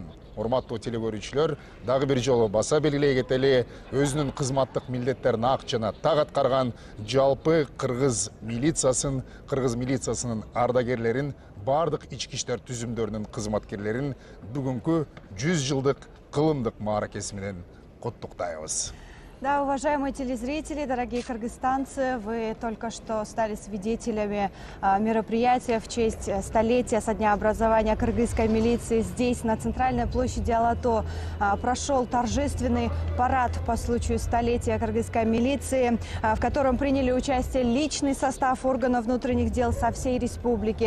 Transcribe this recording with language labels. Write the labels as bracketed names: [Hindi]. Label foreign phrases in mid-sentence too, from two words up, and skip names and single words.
[Kyrgyz] Урматтуу телекөрүүчүлөр, дагы бир жолу баса белгилей кетели, өзүнүн кызматтык милдеттерин ак жана так аткарган жалпы Кыргыз милициясынын ардагерлерин, бардык ички иштер түзүмдөрүнүн кызматкерлерин бүгүнкү 100 жылдык кылымдык мааракеси менен куттуктайбыз. [Russian] Да, уважаемые телезрители, дорогие кыргызстанцы, вы только что стали свидетелями мероприятия в честь столетия со дня образования кыргызской милиции. Здесь, на центральной площади Алато, прошел торжественный парад по случаю столетия кыргызской милиции, в котором приняли участие личный состав органов внутренних дел со всей республики.